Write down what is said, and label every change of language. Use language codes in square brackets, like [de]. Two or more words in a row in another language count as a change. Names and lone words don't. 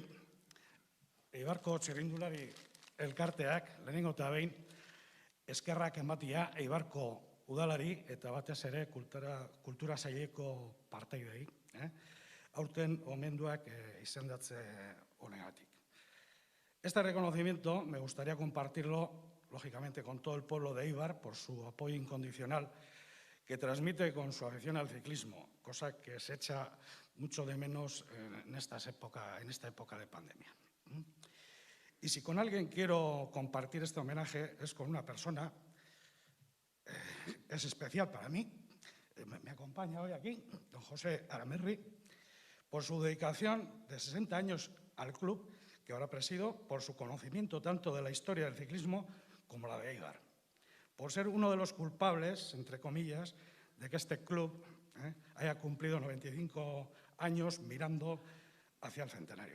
[eu] Eibarko txirrindulari elkarteak, lehenengo eta behin, eskerrak ematia Eibarko udalari eta batez ere kultura saileko partaidei. Aurten omenduak izendatze honegatik. [es] Este reconocimiento me gustaría compartirlo, lógicamente, con todo el pueblo de Eibar por su apoyo incondicional que transmite con su afición al ciclismo, cosa que se echa mucho de menos en esta época de pandemia. Y si con alguien quiero compartir este homenaje es con una persona, es especial para mí, me acompaña hoy aquí, don José Aramerri, por su dedicación de 60 años al club que ahora presido, por su conocimiento tanto de la historia del ciclismo como la de Eibar, por ser uno de los culpables, entre comillas, de que este club haya cumplido 95 años mirando hacia el centenario.